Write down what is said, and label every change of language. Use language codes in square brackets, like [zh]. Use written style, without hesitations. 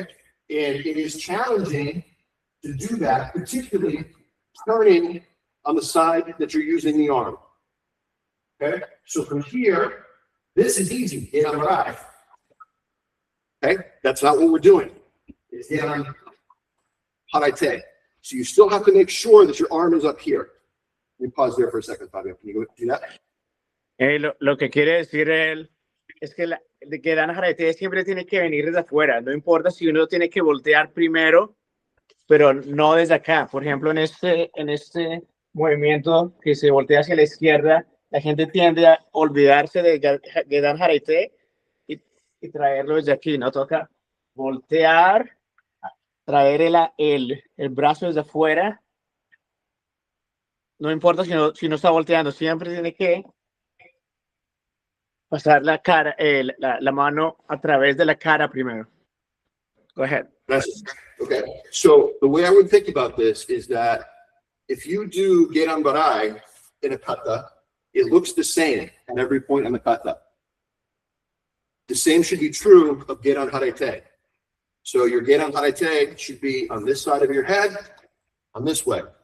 [en] And it is challenging to do that, particularly turning on the side that you're using the arm. Okay? So from here, this is easy, Gedan Barai. Okay? That's not what we're doing. It's Gedan Harete. So you still have to make sure that your arm is up here. Let me pause there for a second, Fabio. Can you do that? [es] Lo que quiere decir él es que Gedan Harete siempre tiene que venir desde afuera. No importa si uno tiene que voltear primero, pero no desde acá. Por ejemplo, en este movimiento que se voltea hacia la izquierda, la gente tiende a olvidarse de Gedan Harete y traerlo desde aquí. No toca voltear, traer el brazo desde afuera. No importa si no está volteando, siempre tiene que pasar la cara, la mano a través de la cara primero. [en] Go ahead. Okay. So the way I would think about this is that if you do Gedan Barai in a kata, it looks the same at every point on the kata. The same should be true of Gedan Harete. So your Gedan Harete should be on this side of your head, on this way.